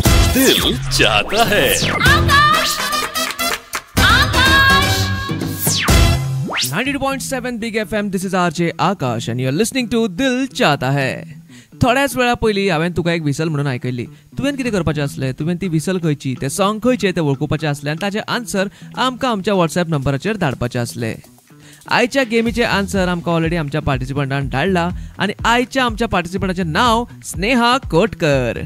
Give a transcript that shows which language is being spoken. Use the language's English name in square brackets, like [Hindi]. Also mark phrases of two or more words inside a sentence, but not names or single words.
[English] दिल चाहता है। आकाश, आकाश। 92.7 बिग FM. This is RJ आकाश and you're listening to दिल चाहता है. [Konkani] थोड्याच वेळा पयलीं हांवें तुका एक विसल म्हणून आयकयल्ली. तुवें कितें करपाचें आसलें? तुवें ती विसल खंयची, तें सॉंग खंयचें तें वळखुपाचें आसलें आनी ताचें आन्सर आमकां आमच्या WhatsApp नंबराचेर धाडपाचें आसलें. आयच्या गेमीचे आन्सर आमकां ऑलरेडी आमच्या पार्टिसिपंटान धाडला आनी आयच्या आमच्या पार्टिसिपंटाचें नांव स्नेहा कोटकर.